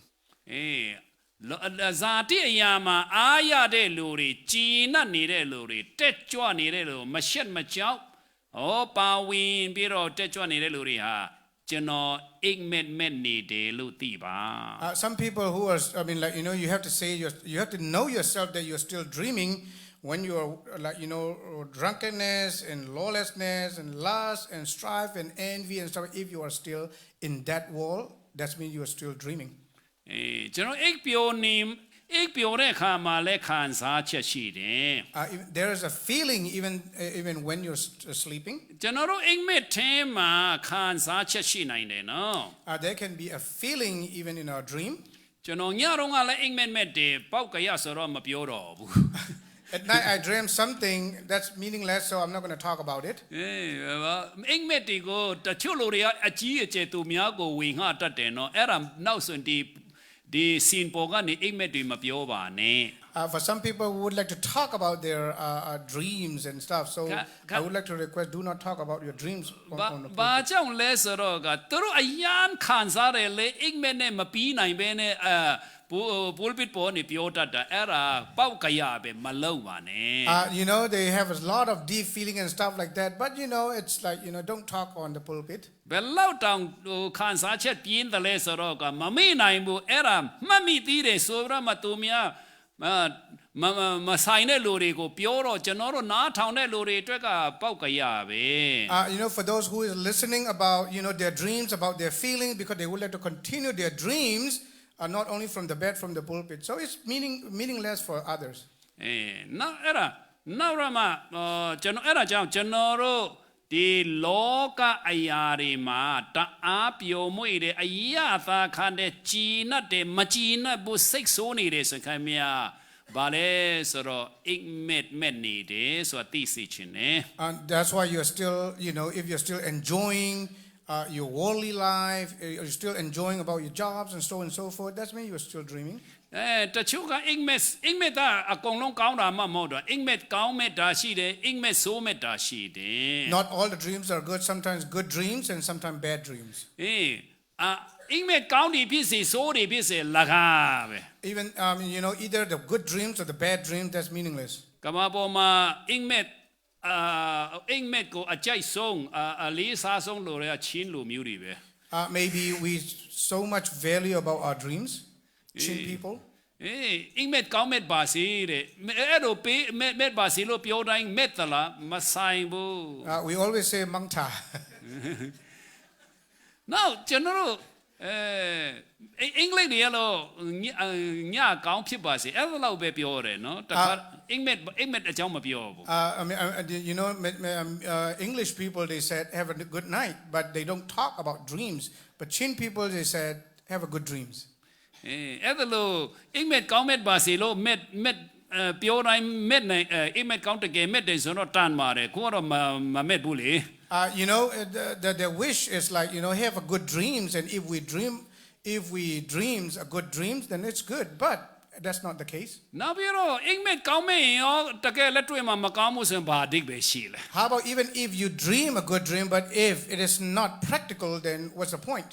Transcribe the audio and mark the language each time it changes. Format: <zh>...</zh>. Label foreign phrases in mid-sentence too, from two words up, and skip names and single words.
<my>ဇာတိအရာမှာအားရတဲ့လူတွေကြည်နပ်နေတဲ့လူတွေတက်ကြွနေတဲ့လူမရှက်မကြောက်ပါဝင်ပြီးတော့တက်ကြွနေတဲ့လူတွေဟာကျွန်တော်အိမ်မက်နေတယ်လို့သိပါ</my> <en>Some people who are you have to say you have to know yourself that you're still dreaming when you are drunkenness and lawlessness and lust and strife and envy and stuff. If you are still in that world, that means you are still dreaming.</en> <my>ကျွန်တော်အိပ်ပျော်တဲ့အခါမှာလည်းခံစားချက်ရှိတယ်</my> <en>There is a feeling even when you're sleeping.</en> <my>ကျွန်တော်တို့အိမ်မက်ထဲမှာခံစားချက်ရှိနိုင်တယ်နော်</my> <en>There can be a feeling even in our dream.</en> <my>ကျွန်တော်ညတော့ကလည်းအိမ်မက်တယ်ပောက်ကရဆိုတော့မပြောတော့ဘူး</my> <en>At night I dream something that's meaningless, so I'm not going to talk about it.</en> <my>အိမ်မက်တွေကိုတချို့လူတွေကအကြီးအကျယ်သူများကိုဝေငှတတ်တယ်နော်အဲ့ဒါနောက်ဆိုဒီစင်ပေါ်ကနေအိမ်မက်တွေမပြောပါနဲ့</my> <en>For some people who would like to talk about their dreams and stuff, so I would like to request, do not talk about your dreams.</en> <my>။ဘာကြောင့်လဲဆိုတော့ကသူတို့အယံခံစားတယ်လေအိမ်မက်နဲ့မပြီးနိုင်ဘဲနဲ့ပိုလ်ပစ်ပေါ်နေပြောတတ်တာအဲ့ဒါပောက်ကရပဲမလုံးပါနဲ့</my> <en>You know, they have a lot of deep feeling and stuff like that, but you know, it's like, you know, don't talk on the pulpit.</en> <my>ဘယ်လောက်တောင်ခံစားချက်ပြင်းတယ်လဲဆိုတော့ကမမေ့နိုင်ဘူးအဲ့ဒါမှတ်မိသေးတယ်ဆိုတော့မတူများမဆိုင်တဲ့လူတွေကိုပြောတော့ကျွန်တော်တို့နားထောင်တဲ့လူတွေအတွက်ကပောက်ကရပဲ</my> <en>You know, for those who is listening about, you know, their dreams, about their feelings, because they would like to continue their dreams, not only from the bed, from the pulpit. So it's meaningless for others.</en> <my>နောက်အဲ့ဒါနောက်ရမှာကျွန်တော်အဲ့ဒါကြောင့်ကျွန်တော်တို့ဒီလောကအရာတွေမှာတအားပျော်မွေ့တယ်အရာသာခံတဲ့ကြည်နတ်တယ်မကြည်နတ်ဘူးစိတ်ဆိုးနေတယ်ဆိုခင်ဗျာဘာလဲဆိုတော့အိမ်မက်နေတယ်ဆိုတာသိစေချင်တယ်</my> <en>And that's why you're still, you know, if you're still enjoying your worldly life, you're still enjoying about your jobs and so on and so forth, that's mean you're still dreaming.</en> <my>တချို့ကအိမ်မက်ကအကုန်လုံးကောင်းတာမှမဟုတ်တော့အိမ်မက်ကောင်းမက်တာရှိတယ်အိမ်မက်ဆိုးမက်တာရှိတယ်</my> <en>Not all the dreams are good, sometimes good dreams and sometimes bad dreams.</en> <my>အိမ်မက်ကောင်းတယ်ဖြစ်စေဆိုးတယ်ဖြစ်စေလကားပဲ</my> <en>Even, you know, either the good dreams or the bad dreams, that's meaningless.</en> <my>ကမ္ဘာပေါ်မှာအိမ်မက်ကိုအကြိုက်ဆုံးအလေးစားဆုံးလို့ရချင်းလူမျိုးတွေပဲ</my> <en>Maybe we so much value about our dreams, Chin people.</en> <my>အိမ်မက်ကောင်းမက်ပါစေတဲ့အဲ့လိုပေးမက်ပါစေလို့ပြောတိုင်းမက်သလားမဆိုင်ဘူး</my> <en>We always say mangta.</en> <my>Now ကျွန်တော်တို့အင်္ဂလိပ်တွေကတော့ညကောင်းဖြစ်ပါစေအဲ့လိုပဲပြောတယ်နော်တခါအိမ်မက်အကြောင်းမပြောဘူး</my> <en>I mean, you know, English people, they said, have a good night, but they don't talk about dreams. But Chin people, they said, have a good dreams.</en> <my>အဲ့လိုအိမ်မက်ကောင်းမက်ပါစေလို့မက်ပြောတိုင်းမက်နိုင်အိမ်မက်ကောင်းတကယ်မက်တယ်ဆိုတော့တန်ပါတယ်ကိုကတော့မမက်ဘူးလေ</my> <en>You know, their wish is like, you know, have a good dreams, and if we dreams a good dreams, then it's good. But that's not the case.</en> <my>နောက်ပြီးတော့အိမ်မက်ကောင်းမက်ရင်ရောတကယ်လက်တွေ့မှာမကောင်းမှုဆိုရင်ဘာအဓိပ္ပာယ်ရှိလဲ</my> <en>How about even if you dream a good dream, but if it is not practical, then what's the point?</en>